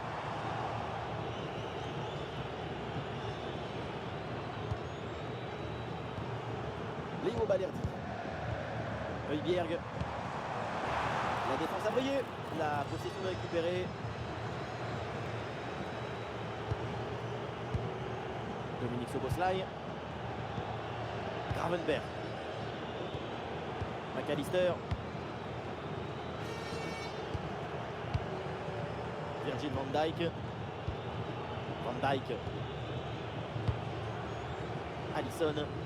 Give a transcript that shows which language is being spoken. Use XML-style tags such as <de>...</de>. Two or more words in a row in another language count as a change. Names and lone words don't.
<fr>Léo Balerdi. Højbjerg. La défense a brillé. La possession récupérée. Dominique Szoboszlai. Gravenberch. McAllister. Virgil van Dijk. Van Dijk. Alisson.</fr>